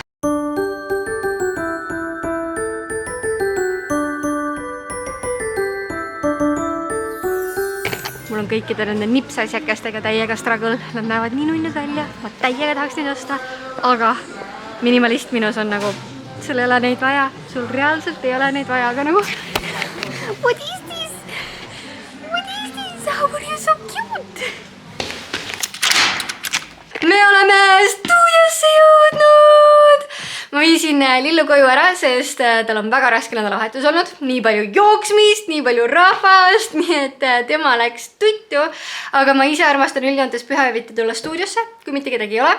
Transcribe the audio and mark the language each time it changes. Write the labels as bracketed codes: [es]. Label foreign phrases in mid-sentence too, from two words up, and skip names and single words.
[et] Mul on kõikide nende nipsasjakestega täiega struggle, nad näevad nii nunnud välja, ma täiega tahaks neid osta, aga minimalist minus on nagu, sul ei ole neid vaja, sul reaalselt ei ole neid vaja, aga nagu [en] what is this? What is this? How are you so cute? [et] Me oleme stuudiosse jõudnud! Ma viisin Lillu koju ära, sest tal on väga raske nädalavahetus olnud. Nii palju jooksmist, nii palju rahvast, nii et tema läks tuttu. Aga ma ise armastan üldjoontes pühapäeviti tulla stuudiosse, kui mitte kedagi ei ole.